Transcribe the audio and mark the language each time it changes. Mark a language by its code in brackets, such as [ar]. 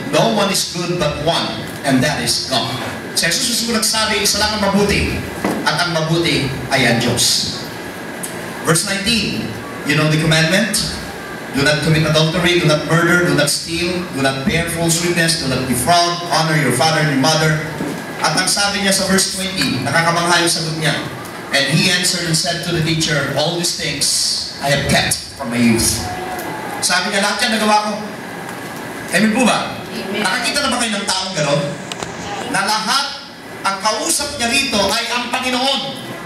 [en] No one is good but one, and that is God. [tl] So Jesus nagsabi, isa lang ang mabuti, at ang mabuti ay ang Diyos. [en] Verse 19, you know the commandment? do not commit adultery, do not murder, do not steal, do not bear false witness, do not defraud, honor your father and your mother. [tl] At ang sabi niya sa verse 20, nakakamangha yung sagot niya. [en] And he answered and said to the teacher, all these things I have kept from my youth. [tl] Sabi niya, lahat yan nagawa ko. Amen po ba? Amen. Nakakita na ba kayo ng taong gano'n? Na lahat, ang kausap niya rito ay ang Panginoon.